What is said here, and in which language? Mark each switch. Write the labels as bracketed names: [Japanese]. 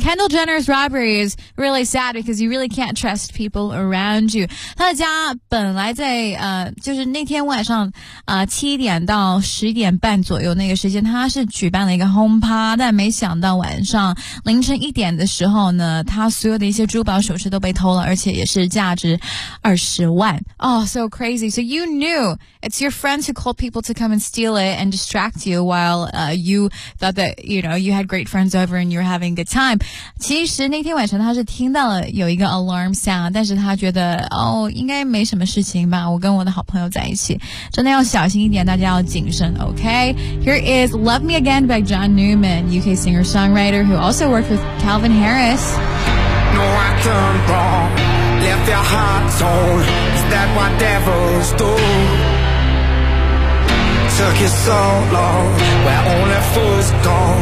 [English] Kendall Jenner's robbery is really sad because you really can't trust people around you. [Chinese] 他的家本来在就是那天晚上7点到10点半左右那个时间，他是举办了一个轰趴，但没想到晚上凌晨1点的时候呢，他所有的一些珠宝首饰都被偷了，而且也是价值20万。 [English] Oh, so crazy. So you knew it's your friend who called people to come and steal it and distract you while you thought that, you know, you had great friends over and you were having a good time. [Chinese] 其实那天晚上他是听到了有一个 [English] alarm sound, [Chinese] 但是他觉得哦，应该没什么事情吧，我跟我的好朋友在一起。真的要小心一点，大家要谨慎 ,OK? [English] Here is Love Me Again by John Newman, UK singer-songwriter who also worked with Calvin Harris. No, I turned wrong, left your heart torn. Is that what devils do? Took you so long, where only fools go.